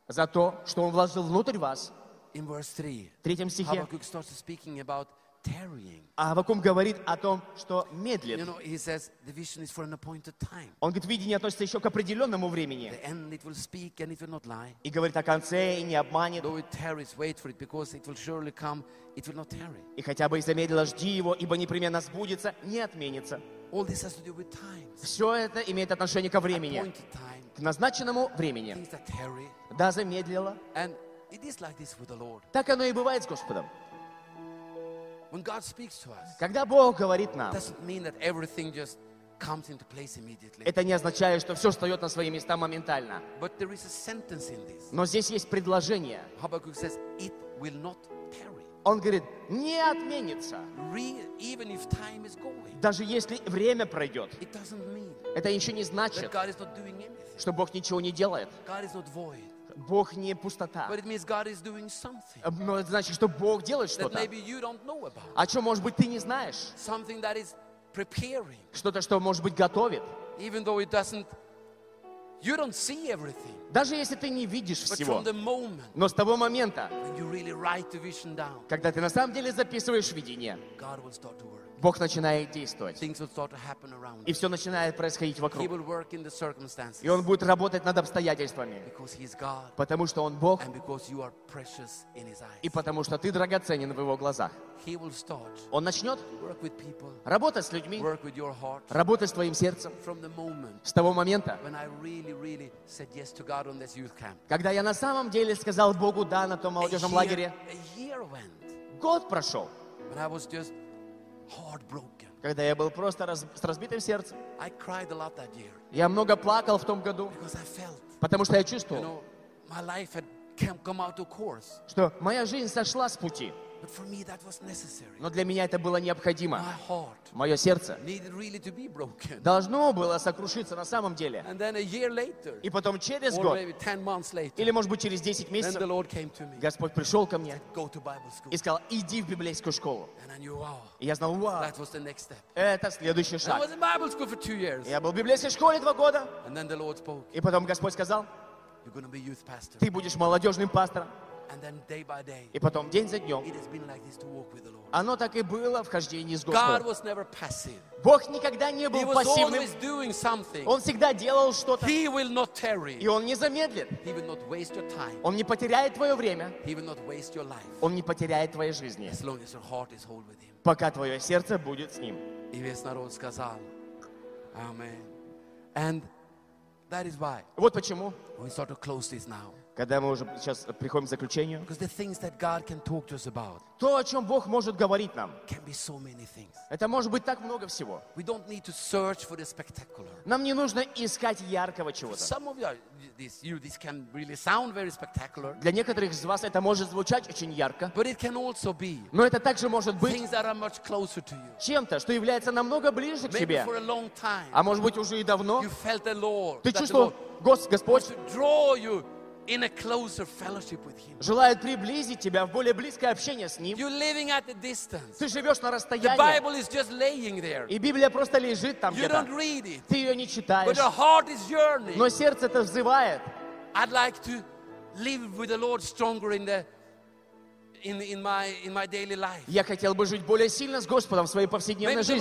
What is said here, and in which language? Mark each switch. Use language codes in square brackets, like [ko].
[ru] За то, что он вложил внутрь вас. [en] In verse 3, [ru] в третьем стихе [en] Habakkuk starts speaking about tarrying. [ru] Аввакум говорит о том, что медлит. [en] You know, he says the vision is for an appointed time. [ru] Он говорит, видение относится еще к определенному времени. [en] The end it will speak and it will not lie. [ru] И говорит о конце и не обманет. [en] Though it tarries, wait for it, because it will surely come. It will not tarry. [ru] И хотя бы и замедлило, жди его, ибо непременно сбудется, не отменится. [en] All this has to do with times. [ru] Все это имеет отношение ко времени. [en] Appointed time. [ru] К назначенному времени. [en] Things that tarry. [ru] Да, замедлило. [en] And it is like this with the Lord. [ru] Так оно и бывает с Господом. [en] When God speaks to us, [ru] когда Бог говорит нам, [en] doesn't mean that everything just comes into place immediately. [ru] Это не означает, что все встает на свои места моментально. [en] But there is a sentence in this. [ru] Но здесь есть предложение. [en] Habakkuk says, it will not tarry. [ru] Он говорит, не отменится. [en] Even if time is going, [ru] даже если время пройдет, [en] it doesn't mean, [ru] это еще не значит, [en] that God is not doing anything, [ru] что Бог ничего не делает. [en] God is not void. [ru] Бог не пустота. [en] But it means God is doing something, [ru] но это значит, что Бог делает что-то, [en] that maybe you don't know about, [ru] о чем, может быть, ты не знаешь. [en] Something that is preparing, [ru] что-то, что, может быть, готовит. [en] Even though it doesn't, you don't see everything, [ru] даже если ты не видишь [en] but [ru] всего, [en] from the moment, [ru] но с того момента, [en] when you really write the vision down, [ru] когда ты на самом деле записываешь видение, [en] God will start to work. [ru] Бог начинает действовать. [en] Things will start to happen around [ru] и все начинает происходить вокруг. [en] He will work in the circumstances, [ru] и Он будет работать над обстоятельствами, [en] because he is God, [ru] потому что Он Бог, [en] and because you are precious in his eyes. [ru] И потому что ты драгоценен в Его глазах. [en] He will start, [ru] Он начнет [en] work with people, [ru] работать с людьми, [en] work with your heart, [ru] работать с твоим сердцем, [en] from the moment, [ru] с того момента, [en] when I really, really said yes to God on this youth camp, [ru] когда я на самом деле сказал Богу «да» на том молодежном лагере. [en] A year went, [ru] год прошел, [en] when I was just heartbroken. [ru] Когда я был просто с разбитым сердцем. [en] I cried a lot that year, [ru] я много плакал в том году, [en] because I felt, [ru] потому что я чувствовал, [en] you know, my life had come out of course, [ru] что моя жизнь сошла с пути. [en] But for me that was necessary. [ru] Но для меня это было необходимо. [en] My heart, [ru] мое сердце, [en] needed really to be broken, [ru] должно было сокрушиться на самом деле. [en] And then a year later, [ru] и потом через год, [en] or maybe 10 months later, [ru] или, может быть, через 10 месяцев, [en] then the Lord came to me, [ru] Господь пришел ко мне, [en] said, go to Bible school, [ru] и сказал, иди в библейскую школу. [en] And I knew, wow, [ru] и я знал, вау, [en] that was the next step. [ru] Это следующий шаг. [en] I was in Bible school for 2 years, [ru] я был в библейской школе 2 года. [en] And then the Lord spoke, [ru] и потом Господь сказал, [en] you're gonna be youth pastor, [ru] ты будешь молодежным пастором. [en] And then day by day, [ru] и потом день за днем, [en] it has been like this to walk with the Lord. [ru] Оно так и было в хождении с Господом. [en] God was never passive. [ru] Бог никогда не был пассивным. [en] He was always doing something. [ru] Он всегда делал что-то. [en] He will not tarry. [ru] И Он не замедлит. [en] He will not waste your time. [ru] Он не потеряет твое время. [en] He will not waste your life. [ru] Он не потеряет твоей жизни. [en] As long as your heart is whole with him. [ru] Пока твое сердце будет с Ним. И весь народ сказал, [en] Amen. And that is why, [ru] вот почему [en] we start to close this now, [ru] когда мы уже сейчас приходим к заключению, [en] because the things that God can talk to us about, [ru] то, о чем Бог может говорить нам, [en] can be so many things. [ru] Это может быть так много всего. [en] We don't need to search for the spectacular. [ru] Нам не нужно искать яркого чего-то. [en] Some of you, this can really sound very spectacular. [ru] Для некоторых из вас это может звучать очень ярко. [en] But it can also be, [ru] но это также может быть [en] things that are much closer to you. [ru] Чем-то, что является намного ближе к тебе. [en] For a long time, [ru] а может быть, уже и давно [en] you felt the Lord, [ru] ты чувствовал, Господь [en] in a closer fellowship with him. [ru] Желает приблизить тебя в более близкое общение с ним. [en] You're living at a distance. [ru] Ты живешь на расстоянии. [en] The Bible is just laying there. [ru] И Библия просто лежит там где-то. [en] You don't read it. [ru] Ты ее не читаешь. [en] But your heart is yearning. [ru] Но сердце это взывает. [en] I'd like to live with the Lord stronger in my daily life. [ru] Я хотел бы жить более сильно с Господом в своей повседневной жизни.